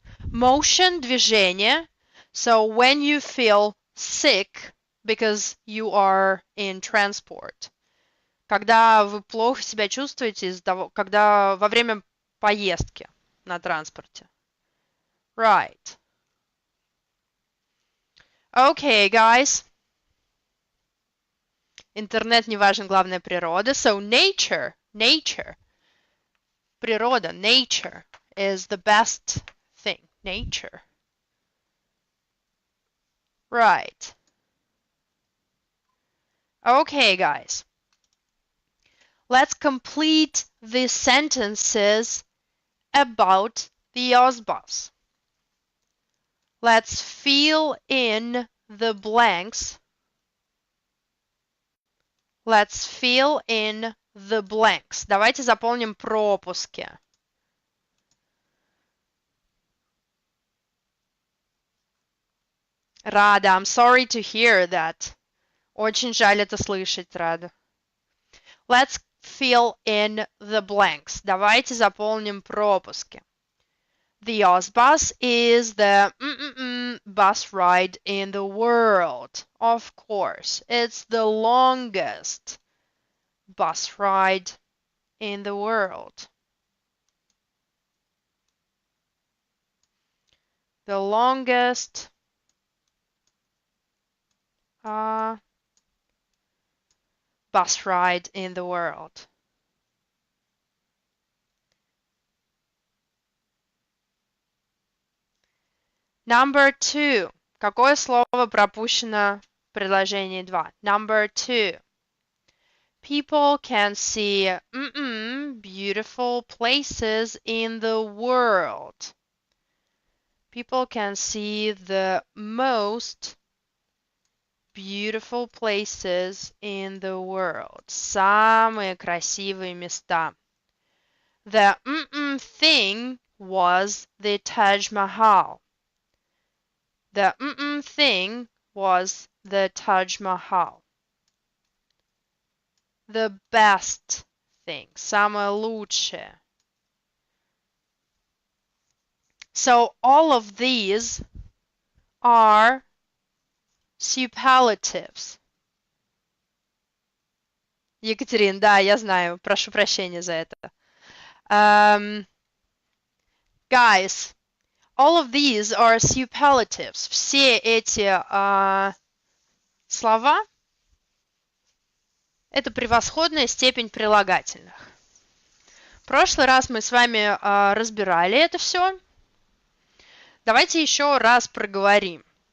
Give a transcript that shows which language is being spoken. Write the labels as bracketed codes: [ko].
[en] Motion, движение. So when you feel sick because you are in transport. [ru] Когда вы плохо себя чувствуете из-за того, когда во время поездки на транспорте. [en] Right. Okay, guys. [ru] Интернет не важен, главное природа. [en] So nature. Природа, nature is the best thing. Nature. Right. Okay, guys. Let's complete the sentences about the OSBUS. Let's fill in the blanks. Let's fill in the blanks. [ru] Давайте заполним пропуски. [en] Рада, I'm sorry to hear that. [ru] Очень жаль это слышать, Рада. [en] Let's fill in the blanks. [ru] Давайте заполним пропуски. [en] The OSBUS is the bus ride in the world. Of course, it's the longest bus ride in the world. The longest bus ride in the world. Number 2. [ru] Какое слово пропущено в предложении 2? [en] Number 2. People can see beautiful places in the world. People can see the most beautiful places in the world. [ru] Самые красивые места. [en] The thing was the Taj Mahal. The thing was the Taj Mahal. The best thing. [ru] Самое лучшее. [en] So all of these are superlatives. [ru] Екатерина, да, я знаю. Прошу прощения за это. [en] Guys, all of these are superlatives. [ru] Все эти слова – это превосходная степень прилагательных. В прошлый раз мы с вами разбирали это все. Давайте еще раз проговорим.